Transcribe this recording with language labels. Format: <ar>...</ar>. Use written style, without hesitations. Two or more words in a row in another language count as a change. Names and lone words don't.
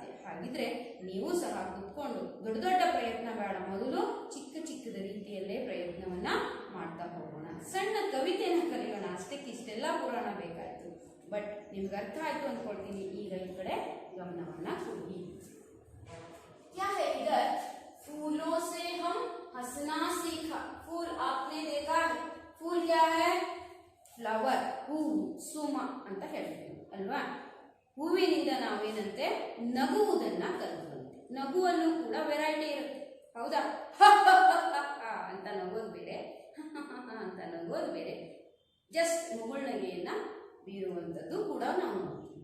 <kn>ಹಾಗಿದ್ರೆ ನೀವು ಸಹ ಕುತ್ಕೊಂಡು ದೊಡ್ಡ ದೊಡ್ಡ ಪ್ರಯತ್ನ ಬೇಡ, ಮೊದಲು ಚಿಕ್ಕ ಚಿಕ್ಕದ ರೀತಿಯಲ್ಲೇ ಪ್ರಯತ್ನವನ್ನ ಮಾಡ್ತಾ ಹೋಗೋಣ. ಸಣ್ಣ ಕವಿತೆಯನ್ನು ಕಲಿಯೋಣ, ಅಷ್ಟಕ್ಕೆ ಇಷ್ಟೆಲ್ಲ ಪುರಾಣ ಬೇಕಾಯ್ತು. ಬಟ್ ನಿಮ್ಗೆ ಅರ್ಥ ಆಯ್ತು ಅಂದ್ಕೊಳ್ತೀನಿ. ಈಗ ಈ ಕಡೆ ಗಮನವನ್ನ ಕೊಡಿ.</kn> <hi>क्या है इधर? फूलों से हम हंसना सीखा. फूल आपने देखा है. फूल क्या है?</hi> <kn>ಫ್ಲವರ್, ಹೂವು, ಸುಮ ಅಂತ ಹೇಳ್ತೀವಿ ಅಲ್ವಾ. ಹೂವಿನಿಂದ ನಾವೇನಂತೆ ನಗುವುದನ್ನ ಕಲಿತಂತೆ. ನಗುವಲ್ಲೂ ಕೂಡ ವೆರೈಟಿ ಇರುತ್ತೆ, ಹೌದಾ? ಅಂತ ನಗೋದು ಬೇರೆ, ಅಂತ ನಗೋದು ಬೇರೆ. ಜಸ್ಟ್ ಮುಗುಳ್ನಗೆಯನ್ನ ಬೀರುವಂಥದ್ದು ಕೂಡ ನಾವು ನೋಡ್ತೀವಿ.</kn>